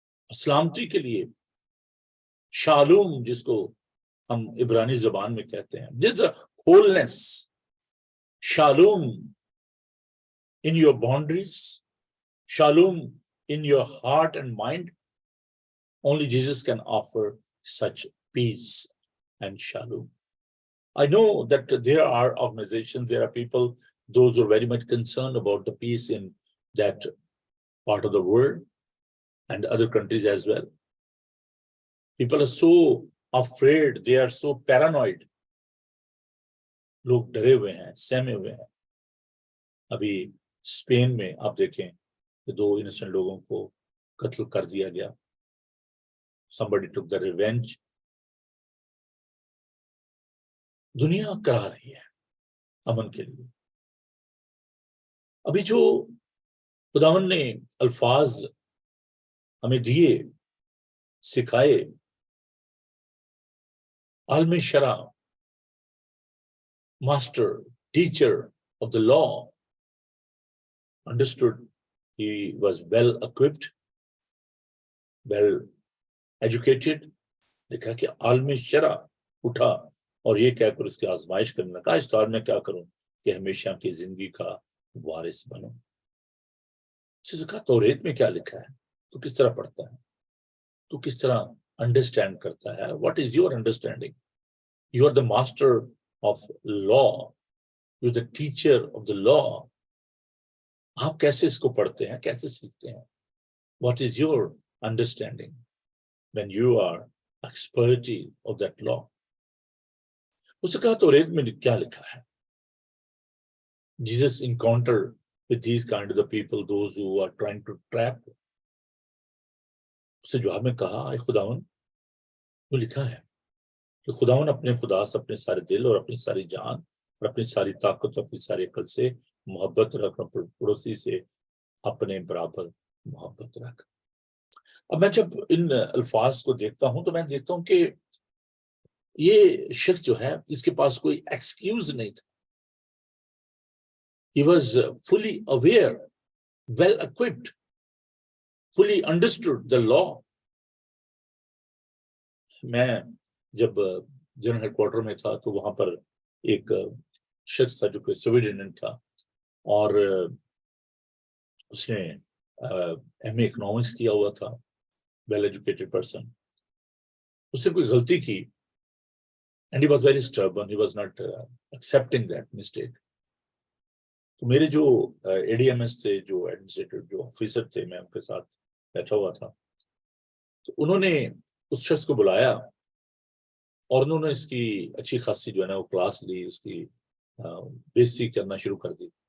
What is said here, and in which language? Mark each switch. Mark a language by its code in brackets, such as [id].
[ur] سلامتی کے لیے شالوم، جس کو ہم عبرانی زبان میں کہتے ہیں، جس holiness, Shalom [en] in your boundaries, shalom in your heart and mind. Only Jesus can offer such peace and shalom. I know that there are organizations, there are people, those who are very much concerned about the peace in that part of the world and other countries as well. People are so afraid, they are so paranoid. [ur] لوگ ڈرے ہوئے ہیں، سہمے ہوئے ہیں. ابھی Spain میں آپ دیکھیں کہ 2 انسنٹ لوگوں کو قتل کر دیا گیا. [en] somebody took the revenge. [ur] دنیا کرا رہی ہے امن کے لیے. ابھی جو خداوند نے الفاظ ہمیں دیے، سکھائے، عالم شرع، [en] master, teacher of the law, understood, he was well equipped, well educated. [ur] دیکھا کہ عالم شرع اٹھا اور یہ کہہ کر اس کی آزمائش کرنے لگا، استاد میں کیا کروں کہ ہمیشہ کی زندگی کا وارث بنوں. اس سے کہا توریت میں کیا لکھا ہے، تو کس طرح پڑھتا ہے، تو کس طرح انڈرسٹینڈ کرتا ہے. [en] What is your understanding? You are the master of law, you the teacher of the law. [ur] آپ کیسے اس کو پڑھتے ہیں، کیسے سیکھتے ہیں؟ [en] What is your understanding when you are expertise of that law. [ur] اس نے کہا توریت میں کیا لکھا ہے. [en] Jesus encountered with these kind of the people, those who are trying to trap. [ur] اس نے جواب میں کہا، اے خداوند، وہ لکھا ہے کہ خداوند اپنے خدا سے اپنے سارے دل اور اپنی ساری جان اور اپنی ساری طاقت اور اپنی ساری عقل سے محبت رکھ، اور پڑوسی سے اپنے برابر محبت رکھ. اب میں جب ان الفاظ کو دیکھتا ہوں تو میں دیکھتا ہوں کہ یہ شخص جو ہے اس کے پاس کوئی ایکسکیوز نہیں تھا. [en] He was fully aware, well equipped, fully understood the law. [ur] میں جب جنرل ہیڈ کوارٹر میں تھا تو وہاں پر ایک شخص تھا جو کہ سویڈن تھا، اور اس نے ایم اے اکنامکس کیا ہوا تھا، [en] well educated person. [ur] اس سے کوئی غلطی کی [en] and he was very stubborn, he was not accepting that mistake. [ur] تو میرے جو اے ڈی ایم ایس تھے، جو ایڈمنسٹریٹر، جو آفیسر تھے، میں ان کے ساتھ بیٹھا ہوا تھا، تو انہوں نے اس شخص کو بلایا اور انہوں نے اس کی اچھی خاصی جو ہے نا وہ کلاس لی، اس کی بےعزتی کرنا شروع کر دی.